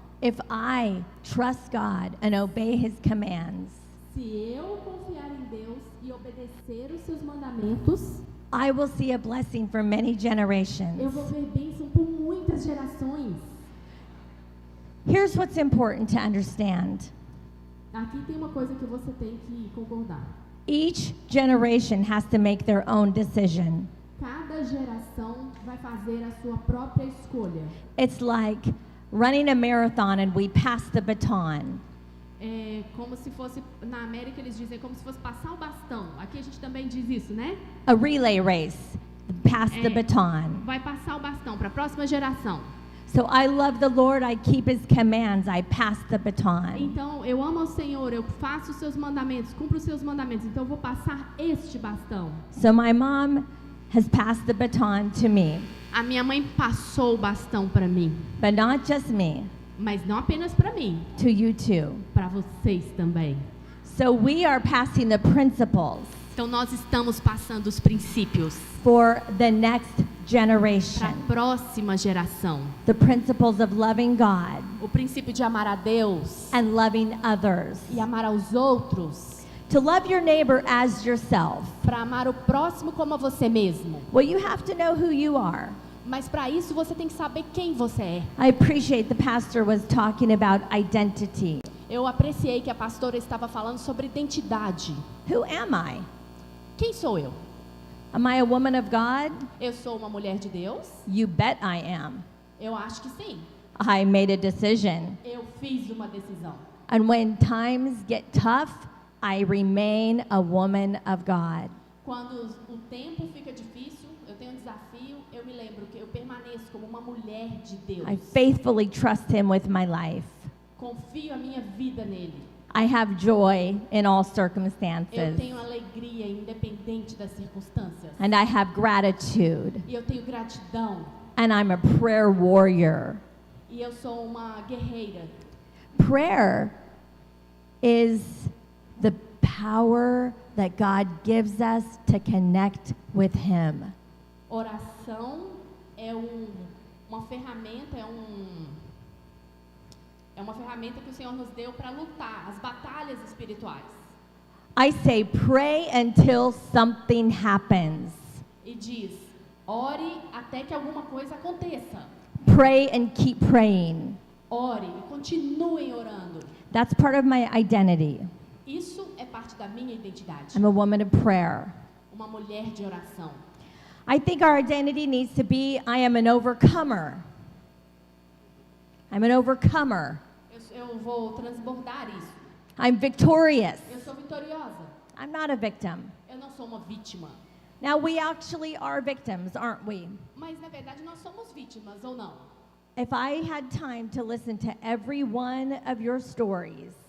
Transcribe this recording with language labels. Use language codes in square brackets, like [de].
[en] If I trust God and obey his commands, [pt] Se eu confiar em Deus e obedecer os seus mandamentos, [en] I will see a blessing for many [pt] eu [en] generations. [pt] vou ver bênção por muitas gerações. [en] Here's what's important to understand. [pt] Aqui tem uma coisa que você tem que concordar. [en] Each generation has to make their own decision. [pt] Cada geração vai fazer a sua própria escolha. [en] It's like running a marathon and we pass the baton. [pt] É como se fosse, na América eles dizem como se fosse passar o bastão. Aqui a gente também diz isso, né? [en] A relay race, pass the [pt] É. [en] baton. [pt] Vai passar o bastão para a próxima geração. [en] So I love the Lord, I keep his commands, I pass the baton. [pt] Então, eu amo ao Senhor, eu faço os seus mandamentos, cumpro os seus mandamentos. Então, eu vou passar este bastão. [en] So my mom has passed the baton to me, [pt] A minha mãe passou o bastão para mim, [en] but not just me, [pt] mas não apenas para mim, [en] to you too. [pt] para vocês também. [en] So we are passing the principles [pt] Então, nós estamos passando os princípios [en] for the next [pt] para [en] generation. [pt] a próxima geração. [en] The principles of loving God [pt] O princípio de amar a Deus [en] and loving others. [pt] e amar aos outros, [en] To love your neighbor as yourself. [pt] para amar o próximo como a você mesmo. [en] Well, you have to know who you are. [pt] Mas para isso você tem que saber quem você é. [en] I appreciate the pastor was talking about identity. [pt] Eu apreciei que a pastora estava falando sobre identidade. [en] Who am I? [pt] Quem sou eu? [en] Am I a woman of God? [pt] Eu sou uma mulher de Deus? [en] You bet I am. [pt] Eu acho que sim. [en] I made a decision. [pt] Eu fiz uma decisão. [en] And when times get tough, I remain a woman of God. [pt] Quando o tempo fica difícil, eu tenho um desafio, eu me lembro que eu permaneço como uma mulher de Deus. [en] I faithfully trust him with my life. [pt] Confio a minha vida nele. [en] I have joy in all [pt] Eu [en] circumstances. [pt] tenho alegria independente das circunstâncias. [en] And I have gratitude. [pt] E eu tenho gratidão. [en] And I'm a prayer warrior. [pt] E eu sou uma guerreira. [en] Prayer is the power that God gives us to connect with him. [pt] Oração é uma ferramenta, é uma ferramenta que o Senhor nos deu para lutar as batalhas espirituais. [en] I say pray until something happens. [pt] E diz: ore até que alguma coisa aconteça. [en] Pray and keep praying. [pt] Ore e continuem orando. [en] That's part of my identity. [pt] Isso é parte da minha identidade. [en] I'm a woman of prayer. [pt] Uma mulher de oração. [en] I think our identity needs to be I am an overcomer. I'm an overcomer. [pt] Eu vou transbordar isso. [en] I'm victorious. [pt] Eu sou vitoriosa. [en] I'm not a victim. [pt] Eu não sou uma vítima. [en] Now, we actually are victims, aren't we? [pt] Mas na verdade nós somos vítimas ou não? [en] If I had time to listen to every one of your stories,